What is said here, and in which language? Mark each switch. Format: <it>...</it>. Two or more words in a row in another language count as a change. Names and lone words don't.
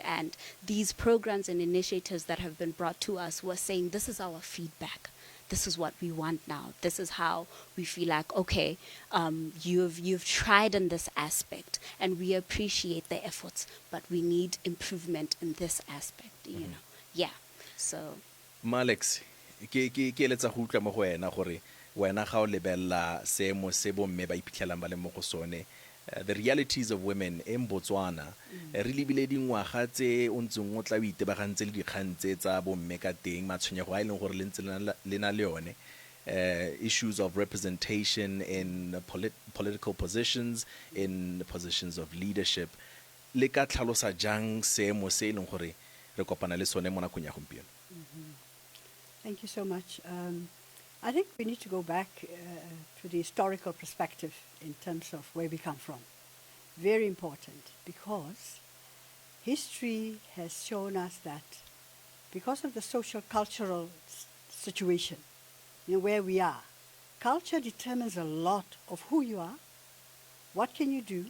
<en>And these programs and initiatives that have been brought to us, we're saying this is our feedback. This is what we want now. This is how we feel like, okay, you've tried in this aspect, and we appreciate the efforts, but we need improvement in this aspect, Yeah. So, Alex,</en> <tn>ke letsa go utlwa mo go wena gore wena ga o lebella seemo se bomme ba iphitlhelang ba le mo go sone,</tn> <en>the realities of women in Botswana,</en> <tn>re lebile dingwaga tse o ntseng o tla o itebagantse le dikgang tse tsa bomme ka teng, matshwenyego a e leng gore le ntse le na le yone,</tn> <en>issues of representation in political positions, in positions of leadership.</en> <tn>Le ka tlhalosa jang seemo se e leng gore re kopana le sone mo nakong ya gompieno?</tn> <en>Thank you so much. I think we need to go back to the historical perspective in terms of where we come from. Very important, because history has shown us that because of the social cultural situation, where we are, culture determines a lot of who you are, What can you do?</en>